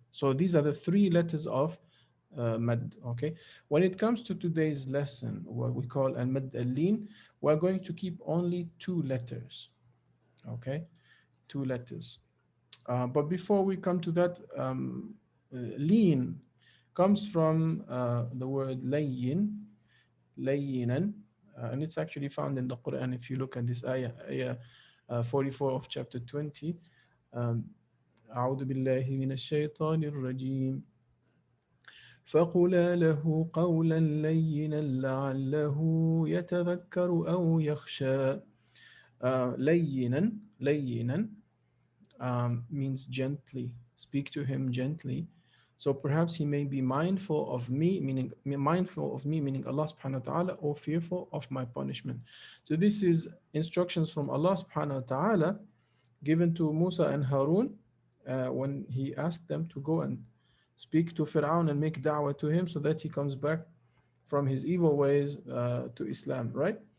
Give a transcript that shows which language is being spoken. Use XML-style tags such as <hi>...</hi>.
<en>So these are the three letters of mad. Okay, when it comes to today's lesson, what we call al mad al lin, we're going to keep only two letters. Okay, two letters. But before we come to that, lean comes from the word layyin, layyinan, and it's actually found in the Quran. If you look at this ayah, ayah 44 of chapter 20, um,</en> <ar>أعوذ بالله من الشيطان الرجيم فقُلَا له قولا لينا لعله يتذكر أو يخشى.</ar> <en>لينا لينا means gently. Speak to him gently. So perhaps he may be mindful of me, meaning Allah subhanahu wa ta'ala, or fearful of my punishment. So this is instructions from Allah subhanahu wa ta'ala given to Musa and Harun when he asked them to go and speak to Fir'aun and make da'wah to him so that he comes back from his evil ways to Islam, right?</en>